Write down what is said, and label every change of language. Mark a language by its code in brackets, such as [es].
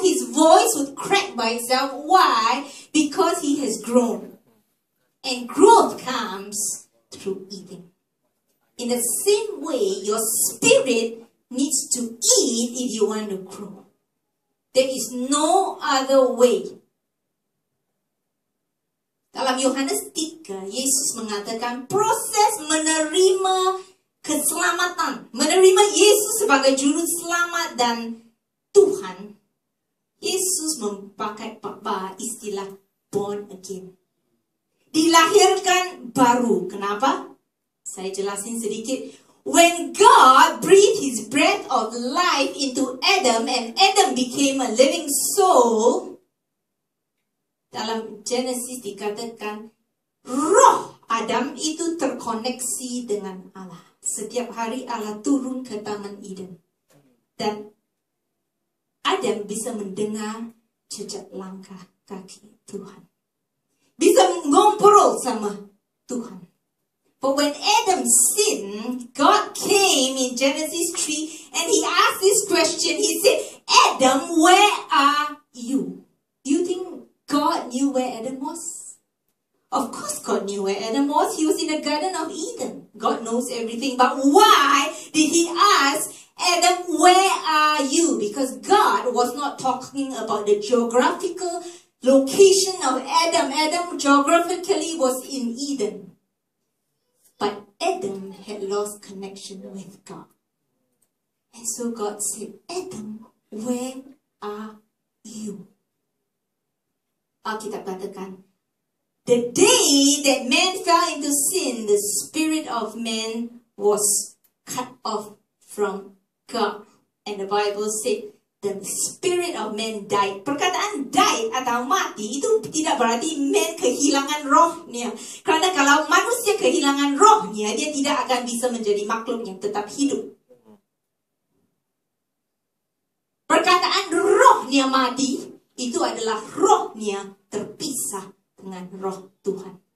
[en] His voice would crack by itself. Why? Because he has grown. And growth comes through eating. In the same way, your spirit needs to eat if you want to grow. There is no other way. [id] Dalam Yohanes 3, Yesus mengatakan proses menerima keselamatan, menerima Yesus sebagai juru selamat dan Tuhan. Yesus memakai istilah [en] born again. [id] Dilahirkan baru. Kenapa? Saya jelasin sedikit. [en] When God breathed His breath of life into Adam and Adam became a living soul, [id] dalam Genesis dikatakan roh Adam itu terkoneksi dengan Allah. Setiap hari Allah turun ke Taman Eden. Dan Adam bisa mendengar jejak langkah kaki Tuhan. Bisa ngobrol sama Tuhan. [en] But when Adam sinned, God came in Genesis 3 and He asked this question. He said, Adam, where are you? Do you think God knew where Adam was? Of course God knew where Adam was. He was in the Garden of Eden. God knows everything. But why did He ask Adam, where are you? Because God was not talking about the geographical location of Adam. Adam geographically was in Eden. But Adam had lost connection with God. And so God said, Adam, where are you? [id] Alkitab katakan, [en] the day that man fell into sin, the spirit of man was cut off from God. And the Bible said, the spirit of man died. [id] Perkataan died atau mati itu tidak berarti man kehilangan rohnya. Karena kalau manusia kehilangan rohnya, dia tidak akan bisa menjadi makhluk yang tetap hidup. Perkataan rohnya mati, itu adalah rohnya terpisah dengan roh Tuhan.